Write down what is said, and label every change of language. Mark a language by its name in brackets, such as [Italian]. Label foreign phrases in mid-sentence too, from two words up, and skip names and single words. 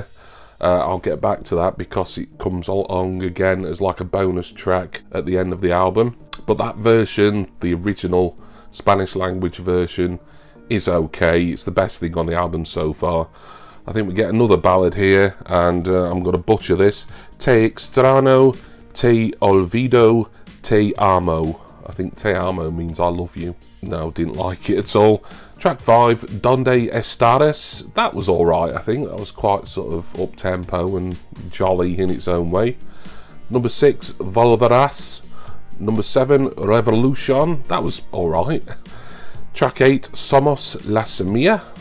[English] I'll get back to that because it comes along again as like a bonus track at the end of the album. But that version, the original Spanish language version, is okay. It's the best thing on the album so far. I think we get another ballad here, and I'm going to butcher this. [Spanish] Te extraño, te olvido, te amo. [English] I think Te Amo means I love you. No, didn't like it at all. Track 5, Donde Estares. That was alright, I think. That was quite sort of up-tempo and jolly in its own way. Number 6, Volverás. Number 7, Revolution. That was alright. Track 8, Somos la Semilla.